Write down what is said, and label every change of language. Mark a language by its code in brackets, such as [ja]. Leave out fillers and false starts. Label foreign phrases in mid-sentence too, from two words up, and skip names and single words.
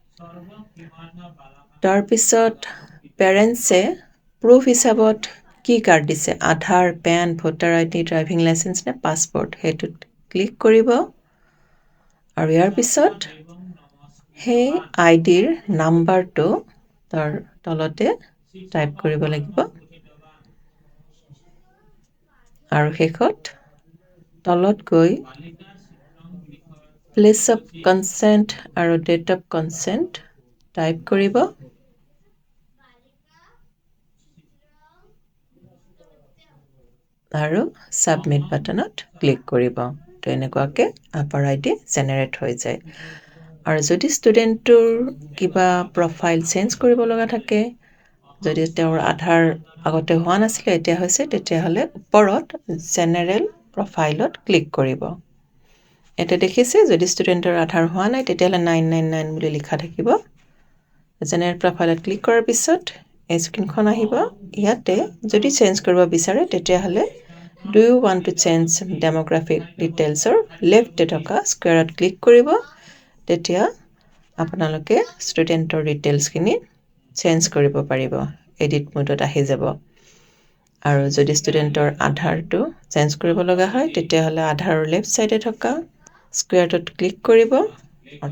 [as] তাৰ পিছত পেৰেন্টছে প্ৰুফ হিচাপত কি কাৰ্ড দিছে আধাৰ পেন [en] voter ID driving licence [as] নে পাসপোৰ্ট হেতুত ক্লিক কৰিব আৰু ইয়াৰ পিছত সেই আইডিৰ নাম্বাৰটো তাৰ তলতে টাইপ কৰিব লাগিব আৰু শেষত তলত গৈ [en] place of consent [as] আৰু [en] date of consent [as] টাইপ কৰিব আৰু [en] submit buttonত [as] ক্লিক কৰিব তো এনেকুৱাকে আপাৰ আইডি জেনাৰেট হৈ যায় আৰু যদি ষ্টুডেন্টৰ কিবা [en] profile change [as] কৰিব লগা থাকে যদি তেওঁৰ আধাৰ আগতে হোৱা নাছিলে এতিয়া হৈছে তেতিয়াহলে ওপৰত [en] general profileত [as] ক্লিক কৰিব এটা দেখিছে যদি ষ্টুডেন্টৰ আধাৰ হোৱা নাই তেতিয়াহলে 999 বুলি লিখা থাকিব [en] general profileত [as] ক্লিক কৰাৰ পিছত এই স্ক্ৰীনখন আহিব ইয়াতে যদি চেঞ্জ কৰিব বিচাৰে তেতিয়াহলে [en] Do you want to change demographic details or left [as] থকা স্কয়াৰত ক্লিক কৰিব তেতিয়া আপোনালোকে ষ্টুডেন্টৰ ডিটেইলছ খিনি চেঞ্জ কৰিব পাৰিব [en] edit modeত [as] আহি যাব আৰু যদি ষ্টুডেন্টৰ আধাৰটো চেঞ্জ কৰিব লগা হয় তেতিয়াহলে আধাৰৰ [en] left sideে [as] থকা স্কয়াৰটোত ক্লিক কৰিব আৰু